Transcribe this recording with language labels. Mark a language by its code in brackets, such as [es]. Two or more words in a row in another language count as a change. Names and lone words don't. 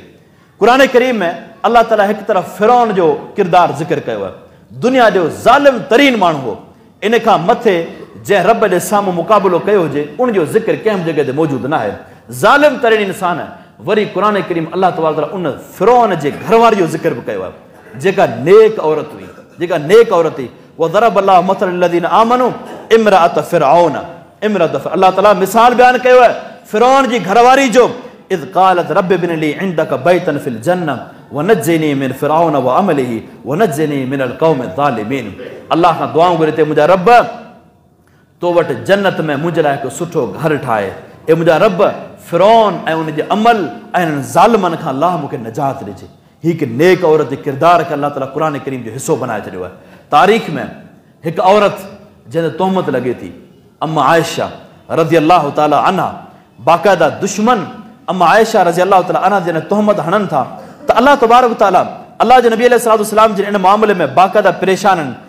[sd] क़ुरान करीम में अल्लाह ताला हिकु तरफ़ फ़िरौन जो किरदारु ज़िक्र कयो आहे, दुनिया जो ज़ालिम तरीन माण्हू हो। इन खां मथे जंहिं रब जे साम्हूं मुक़ाबिलो कयो हुजे, उनजो ज़िक्र कंहिं जॻह ते मौजूदु न आहे। ज़ालिम तरीन इंसान आहे। वरी क़ुरान करीम [ar] الله تبارك تعالى [sd] उन फ़िरौन जे घरवारी जो ज़िक्र बि कयो आहे, जेका नेक औरत हुई, जेका नेक औरत हुई। [ar] وضرب الله مثلا للذين آمنوا امرأة فرعون. [sd] अल्लाह ताला मिसाल बयानु कयो आहे फ़िरौन जी घरवारी जो, [ar] إذ قالت رب ابن لي عندك بيتا في الجنة ونجني من فرعون وعمله ونجني من القوم الظالمين. [sd] अल्लाह खां दुआऊं घुरे ते, मुंहिंजा रब तो वटि जन्नत में मुंहिंजे लाइ हिकु सुठो घर ठाहे। ए मुंहिंजा रब फ़िरौन ऐं उनजे अमल ऐं हिननि ज़ालिमनि खां अल्लाह मूंखे निजात ॾिजे। हीअ हिकु नेक औरत जे किरदार खे अल्लाह ताला क़ुरान करीम जो हिसो बनाए छॾियो आहे। तारीख़ में हिकु औरत जंहिं ते तोहमत लॻे थी, अम्मा आयशा [ar] رضي الله تعالى عنها, [sd] बाक़ाइदा दुश्मन अम्मा आयशा [ar] رضي الله تعالى عنها [sd] जंहिं तोहमत हणनि था, त [ar] الله تبارك تعالى [sd] अल्लाह जे नबी अलैहिस्सलाम जे इन मामले में बाक़ाइदा परेशान आहिनि।